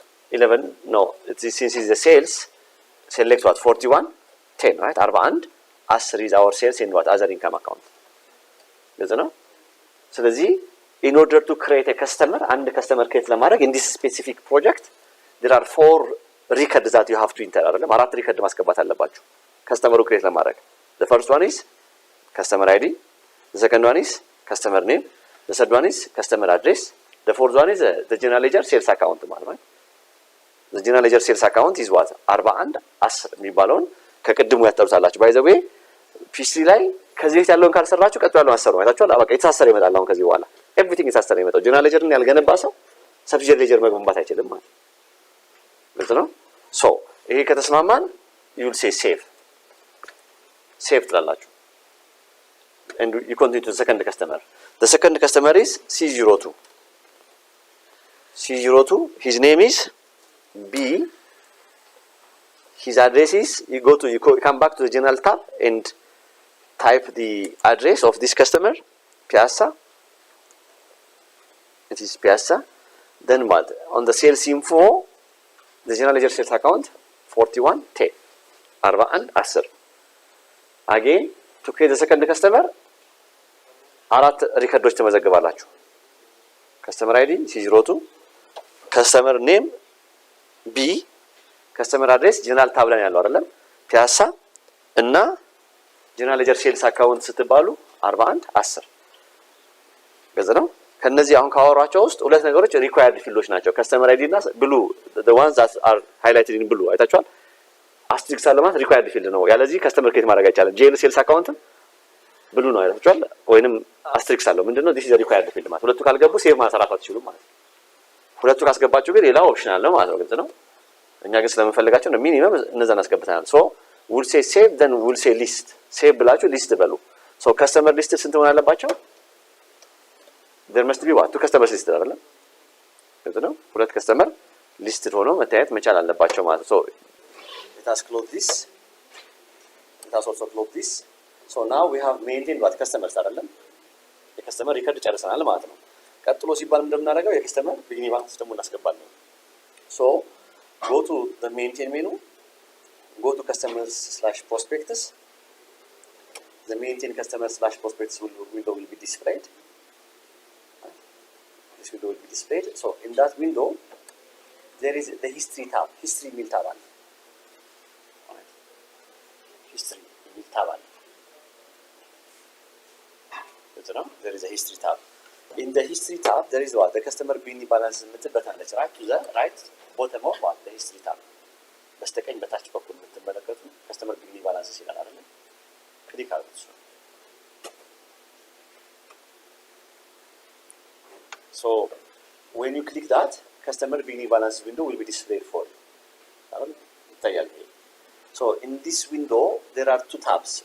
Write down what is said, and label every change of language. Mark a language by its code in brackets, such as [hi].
[en] 11, no, since it's the sales, select what? 41, 10, right? 41, as is our sales in what? Other income account. You know? So, in order to create a customer and the customer create in this specific project, there are 4 records that you have to enter. [am] አራት ሪከርድ ማስገባት አለባችሁ ከስተመሩ ክሬት ለማድረግ. [en] The first one is customer ID, the second one is customer name, the third one is customer address, the fourth one is the general ledger sales account [am] ማለት ነው. [en] The general ledger sales account is what? [am] 41 10 የሚባለውን ከቅድሙ ያጣሩታላችሁ. [en] by the way [am] ፒሲ ላይ ከዚህ ቤት ያለውን ካልሰራችሁ ቀጥሎ ያለውን አሰሩ አይታችኋል. በቃ የተሳሰረ ይመጣል አሁን ከዚህ በኋላ [en] everything [am] የተሳሰረ ይመጣው. general ledgerን ያልገነባ ሰው subsidiary ledger መገንባት አይችልም ማለት ነው. So ይሄ ከተስማማን you will say save ትላላችሁ. [en] And you continue to the second customer. The second customer is C02. C02, his name is B. His address is, you come back to the general tab and type the address of this customer, Piazza. It is Piazza. Then what? On the sales info, the general ledger sales account 41 10 41 10. Again, to create the second customer, [am] አራት ሪከርዶች ተመዘግባላችሁ. [en] customer ID C02, customer name B, customer address general tab [am] ላይ ያለው አይደለም ፒያሳ እና [en] general ledger sales account [am] ስትባሉ 41 10 ገዘ ነው። ከነዚህ አሁን ካወራቸው ውስጥ ሁለት ነገሮች required ፊልዶች ናቸው. [en] customer ID እና blue, the ones that are highlighted in blue [am] አይታችኋል. አስትሪክስ አለማት required field ነው. ያለዚህ customer create ማድረግ አይቻልም. GL sales account ብሉ ነው አይታችኋል። ወይንም አስትሪክስ አለው ምንድነው? [en] this is a required field [am] ማለት ሁለቱ ካልገቡ ሴቭ ማሰራት አትችሉም ማለት ነው። ሁለቱ ካስገባችሁ ግን ሌላ ኦፕሽናል ነው ማለት ነው። ግልጽ ነው። እኛ ግን ስለምንፈልጋቸው ነው ሚኒመም እነዛን አስገብተናል. [en] so we'll say save, then we'll say list. [am] save ብላችሁ ሊስት በሉ. [en] so customer list [am] ስንት ሆነ አለባቸው? [en] there must be what? two customers listed [am] አይደለም? ግልጽ ነው። ሁለት ከስተመር ሊስትድ ሆኖ መታየት መቻል አለባቸው ማለት ነው። [en] so let us close this. let us also close this. so now we have maintained what? [am] customers አይደለም? የከስተመር ሪከርድ ጨርሰናል ማለት ነው። ቀጥሎ ሲባል እንደምናደርገው የከስተመር ቢግኒ ባላንስ ደግሞ እናስገባለን። [en] so go to the maintain menu, go to customers/prospectus. the maintain customers/prospectus window will be displayed. this window will be displayed. so in that window there is the history tab. [am] history የሚል tab አለ። [en] history የሚል tab አለ። there is a history tab. in the history tab there is what? the customer beginning balance [am] የምትበታለች [en] right to the right bottom of what? the history tab. [am] በስተቀኝ በታች በኩል የምትመለከቱ [en] customer beginning balance [am] ይላል አይደል? ክሊክ አድርጉት። [en] so when you click that, customer beginning balance window will be displayed for you. [am] ይታያል። [en] so in this window there are two tabs.